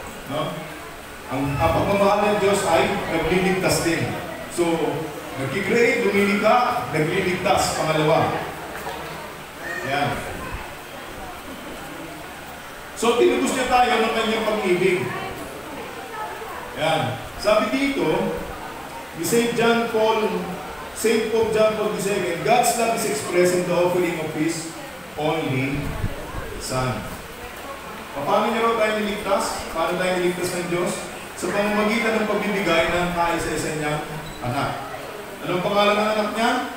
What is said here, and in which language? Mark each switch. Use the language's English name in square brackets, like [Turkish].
[Filipino] No? Ang pagmamahal ng Diyos ay nagliligtas din. So, nag-create, lumilikha, nagliligtas, pangalawa. Yan. So, tinubos niya tayo ng kanyang pag-ibig. Yan. Sabi dito, ni St. [English] Pope John Paul II, God's love is expressed in the offering of His only Son. [Filipino] Paano niya raw tayo niligtas? Paano tayo niligtas ng Diyos? Sa pamamagitan ng pagbibigay ng kaisa-isa niyang anak. Anong pangalan ng anak niya?